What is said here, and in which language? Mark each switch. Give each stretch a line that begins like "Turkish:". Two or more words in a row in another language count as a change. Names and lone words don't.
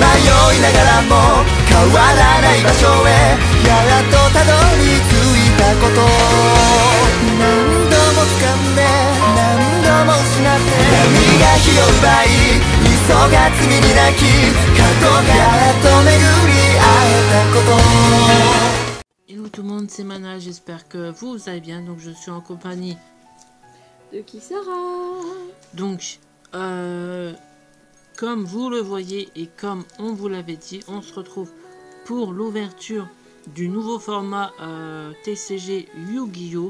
Japanese: さまよいながらも変わらない場所へやっとたどり着いたこと、何度も掴んで何度も失って波が火を奪い急が罪に泣き角がやっと巡り会えたこと。
French: Hello tout le monde, c'est Mana, j'espère que vous allez bien. Donc je suis en compagnie de Kisara. Donc comme vous le voyez et comme on vous l'avait dit, on se retrouve pour l'ouverture du nouveau format TCG Yu-Gi-Oh!